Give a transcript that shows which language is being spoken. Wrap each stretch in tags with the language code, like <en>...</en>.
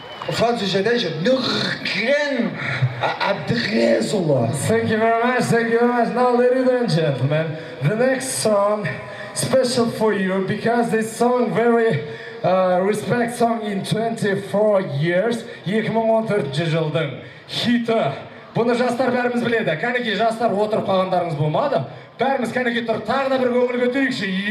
<tr>Fransızca'da Nurgren Abdrezoğlu.</tr> <en>Thank you very much, thank you very much. Now, ladies and gentlemen, the next song special for you because this song very respect song in 24 years.</en> <kk>2014 жылдың хиті. Бұны жастар бәріміз біледі. Кәнекей жастар отырып қалғандарыңыз болмады. Бәріміз кәнекей тұрып тағы да бір көңіл көтерейікші.</kk>